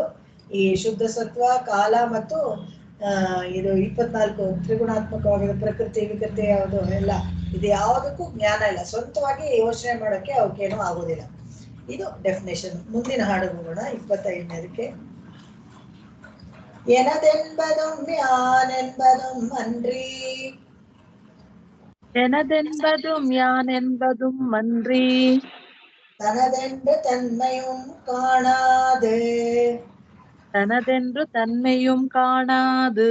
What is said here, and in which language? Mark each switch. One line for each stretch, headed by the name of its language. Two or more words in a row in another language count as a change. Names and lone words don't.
Kannada: ಈ ಶುದ್ಧ ಸತ್ವ, ಕಾಲ ಮತ್ತು ಇದು 24 ತ್ರಿಗುಣಾತ್ಮಕವಾಗಿದೆ ಪ್ರಕೃತಿ ವಿಕೃತಿ ಯಾವುದು ಎಲ್ಲ. ಇದು ಯಾವುದಕ್ಕೂ ಜ್ಞಾನ ಇಲ್ಲ, ಸ್ವಂತವಾಗಿ ಯೋಚನೆ ಮಾಡೋಕ್ಕೆ ಅವಕ್ಕೇನೂ ಆಗೋದಿಲ್ಲ. ಇದು ಡೆಫಿನೇಷನ್. ಮುಂದಿನ ಹಾಡು ಹೋಗೋಣ, 25ನೇದಕ್ಕೆ.
Tamil: எனதென்பதும் யானென்பதும் அன்றி எனதென்பதும் யானென்பதும் அன்றி தனதென்று தன்மையும் காணாது தனதென்று தன்மையும் காணாது